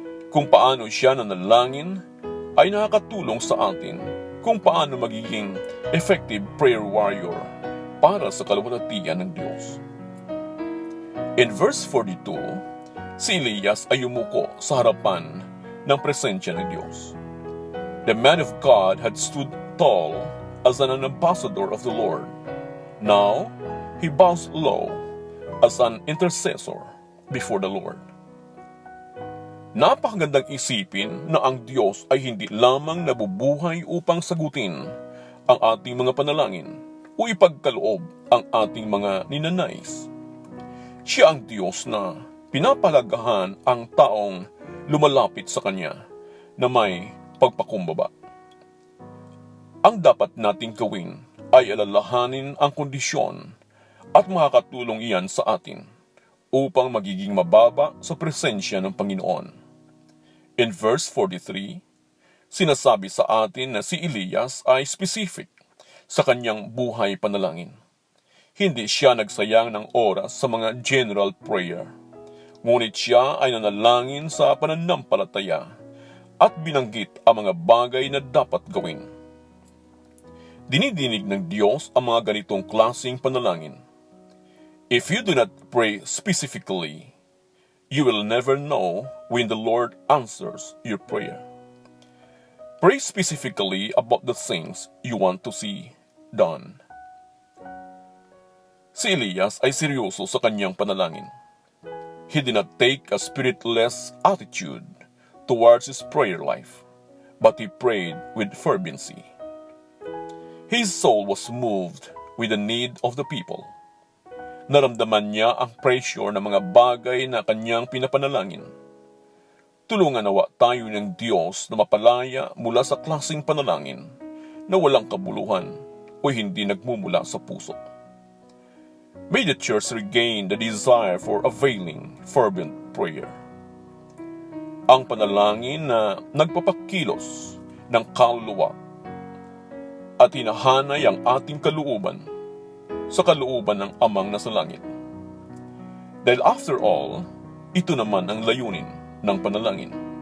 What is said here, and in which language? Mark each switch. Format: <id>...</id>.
<tl>Kung paano siya nanalangin ay nakakatulong sa atin kung paano magiging</tl> <en>effective prayer warrior</en> <tl>para sa kalwalhatian ng Diyos.</tl> <en>In verse 42,</en> <tl>si Elias ay yumuko sa harapan ng presensya ng Diyos.</tl> <en>The man of God had stood tall as an ambassador of the Lord. Now, he bows low as an intercessor before the Lord.</en> <tl>Napakagandang isipin na ang Diyos ay hindi lamang nabubuhay upang sagutin ang ating mga panalangin o ipagkaloob ang ating mga ninanais. Siya ang Diyos na pinapalagahan ang taong lumalapit sa Kanya na may pagpakumbaba. Ang dapat nating gawin ay alalahanin ang kondisyon at makakatulong iyan sa atin upang magiging mababa sa presensya ng Panginoon.</tl> <en>In verse 43,</en> <tl>sinasabi sa atin na si Elias ay specific sa kanyang buhay panalangin. Hindi siya nagsayang ng oras sa mga</tl> <en>general prayer,</en> <tl>ngunit siya ay nanalangin sa pananampalataya at binanggit ang mga bagay na dapat gawin. Dinidinig ng Diyos ang mga ganitong klaseng panalangin.</tl> <en>If you do not pray specifically, you will never know when the Lord answers your prayer. Pray specifically about the things you want to see done.</en> <tl>Si Elias ay seryoso sa kanyang panalangin.</tl> <en>He did not take a spiritless attitude towards his prayer life, but he prayed with fervency. His soul was moved with the need of the people.</en> <tl>Naramdaman niya ang pressure ng mga bagay na kanyang pinapanalangin. Tulungan nawa tayo ng Diyos na mapalaya mula sa klaseng panalangin na walang kabuluhan o hindi nagmumula sa puso.</tl> <en>May the church regain the desire for availing, fervent prayer.</en> <tl>Ang panalangin na nagpapakilos ng kaluluwa at hinahanay ang ating kalooban sa kalooban ng Amang nasa langit. Dahil</tl> <en>after all,</en> <tl>ito naman ang layunin ng panalangin.</tl>